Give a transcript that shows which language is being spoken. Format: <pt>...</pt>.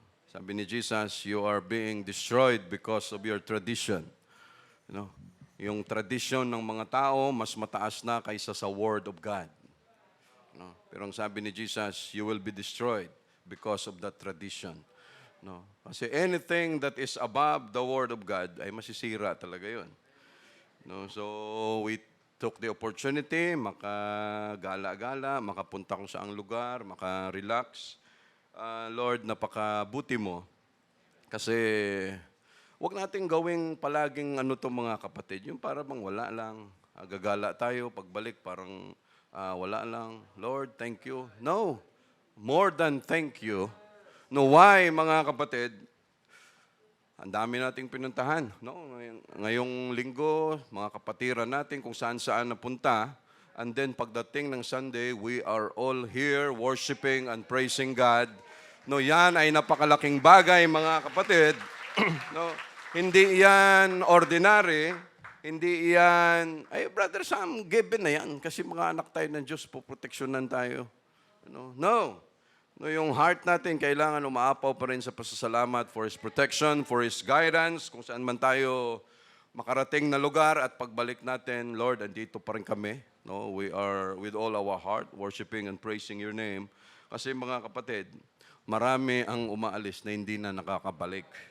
<tl>Sabi ni</tl> <en>Jesus, you are being destroyed because of your tradition. No.</en> <tl>Yung tradition ng mga tao, mas mataas na kaysa sa Word of God. No. Pero ang sabi ni</tl> <en>Jesus, you will be destroyed because of that tradition. No. Kasi anything that is above the Word of God</en> <tl>ay masisira talaga yun.</tl> <en>No. So, we took the opportunity,</en> <tl>makagala-gala, makapunta kung saang lugar, makarelax. Lord, napakabuti mo. Kasi, wag nating gawing palaging mga kapatid. Yung para bang wala lang. Gagala tayo, pagbalik parang wala lang. Lord, thank you. No.</tl> <en>More than thank you. No, why, mga kapatid?</en> <tl>Ang dami nating pinuntahan. No? Ngayong linggo, mga kapatiran natin kung saan-saan napunta.</tl> <en>And then</en> <tl>pagdating ng</tl> <en>Sunday, we are all here worshiping and praising God.</en> <tl>No, yan ay napakalaking bagay, mga kapatid. No, hindi yan ordinary. Hindi yan, Brother Sam, given na yan. Kasi mga anak tayo ng Diyos, poproteksyonan tayo. No. No, yung heart natin kailangan umaapaw pa rin sa pasasalamat</tl> <en>for His protection, for His guidance,</en> <tl>kung saan man tayo makarating na lugar at pagbalik natin, Lord, andito pa rin kami.</tl> <en>No, we are with all our heart worshiping and praising Your name.</en> <tl>Kasi mga kapatid, marami ang umaalis na hindi na nakakabalik.</tl>